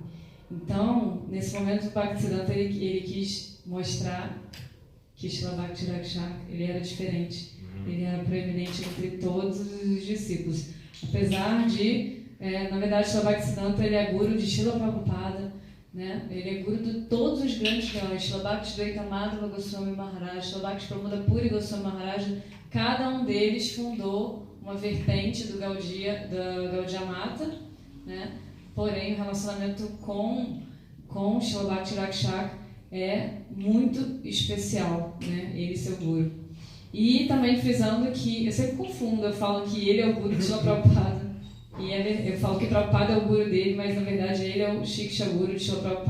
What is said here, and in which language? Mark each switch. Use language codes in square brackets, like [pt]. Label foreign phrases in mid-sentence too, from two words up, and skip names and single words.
[pt] Então, nesse momento, o Bhaktisiddhanta ele quis mostrar que Srila Bhakti Rakshak ele era diferente, ele era proeminente entre todos os discípulos. Apesar de, na verdade, Srila Bhaktisiddhanta ele é guru de Srila Prabhupada, ele é guru de todos os grandes leões, Srila Bhakti Dvaita Madhava Goswami Maharaja, Srila Bhakti Pramodha Puri Goswami Maharaja. Cada um deles fundou uma vertente do Gaudiya Mata, porém o relacionamento com Srila Bhakti Rakshak é muito especial, ele e seu guru. E também frisando que, eu sempre confundo, eu falo que ele é o guru de Srila Prabhupada, e eu falo que Prabhupada é o guru dele, mas na verdade ele é o Shiksha Guru de Srila Prabhupada.